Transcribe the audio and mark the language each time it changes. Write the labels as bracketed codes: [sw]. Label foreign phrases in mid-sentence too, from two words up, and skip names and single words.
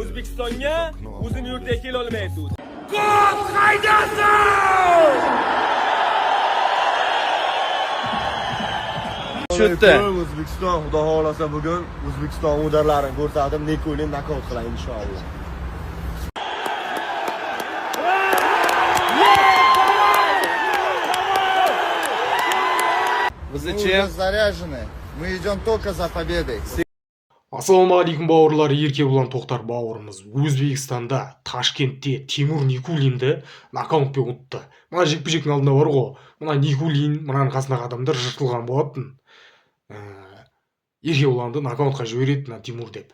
[uz] O'zbekistonga o'zini yurtiga kela olmaydi. Gol qaydasan! Tushdi. O'zbekiston, xudo xolasa bugun O'zbekiston o'darlarini ko'rsatib, Nikulin nokaut qiladi inshaalloh. [ru] Вы зачем? Заряжены. Мы идем только за победой. [kk] Ассалаумағалейкум бауырлар, Еркебұлан Тоқтар бауырымыз Өзбекстанда, Ташкентте Тимур Никулинді нокаутпен ұтты. Мына жекпе-жектің алдында бар ғой, мына Никулин, мынаның қасындағы адамдар жыртылған болатын. Еркебұланды нокаутқа жібереді мына Тимур деп.